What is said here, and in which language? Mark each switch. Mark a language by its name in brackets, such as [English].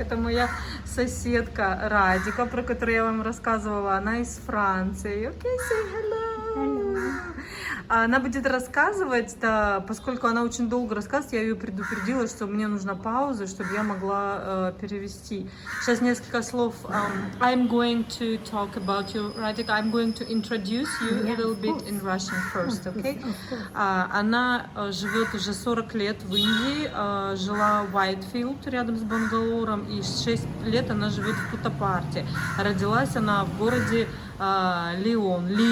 [Russian] Это моя соседка Радика, про которую я вам рассказывала. Она из Франции. [English] Okay, say hello. Hello. [Russian] Она будет рассказывать, да, поскольку она очень долго рассказывает, я ее предупредила, что мне нужна пауза, чтобы я могла перевести. Сейчас несколько слов. [English] I'm going to talk about you, Radhika. I'm going to introduce you a little bit in Russian first, okay? [Russian] Она живет уже 40 лет в Индии, жила в Уайтфилд рядом с Бангалором, и 6 лет она живет в Путапарте. Родилась она в городе Лион.